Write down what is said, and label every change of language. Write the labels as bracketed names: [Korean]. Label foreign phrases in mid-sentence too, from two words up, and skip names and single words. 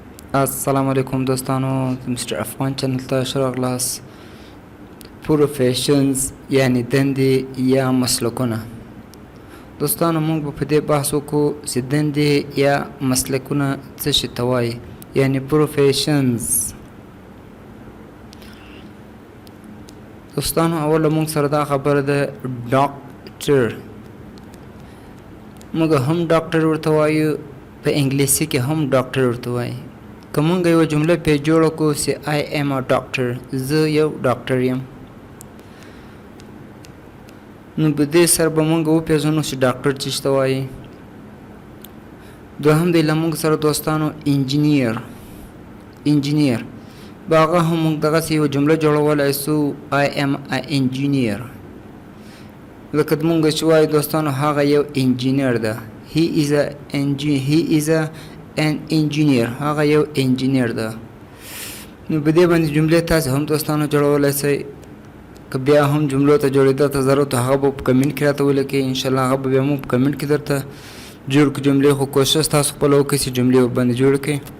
[Arabic] السلام علیکم [Pashto] दोस्तों, मिस्टर अफगान चैनल ته ښه راغلاست. پروفیشنز یعنی دندې یا مسلکونه. دوستانو موږ به په دې بحث وکړو چې دندې یا مسلکونه څه شي ته وایي، یعنی پروفیشنز. دوستانو اوله موږ سره دا خبره ده ډاکټر. موږ هم ډاکټر ورته وایو، په انګلیسي کې هم ډاکټر ورته وایي. که موږ یوه جمله پې جوړه کړو چې [English] I am a doctor، [Pashto] زه یو ډاکټر یم، نو په دې سره به موږ وپېژنو چې ډاکټر څه ته وایي. دوهم دی له موږ سره دوستانو انجینیر. به هغه هم موږ دغسې یوه جمله جوړولی سو [English] I am a engineer. [Pashto] لکه موږ چې وایو دوستانو هغه یو انجینیر ده. [English] He is an engineer. [Pashto] هغه یو انجینیر ده. نو په دې باندې جملې تاسې هم دوستانو جوړولی شئ. که بیا هم جملو ته جوړېدا ته ضرورت هغه به په کمنټ کې راته ولیکئ، انشاءالله هغه به بیا مو په کمنټ کې درته جوړ کړو جملې، خو کوشش تاسو خپله وکړئ چې جملې ورباندې جوړې کړئ.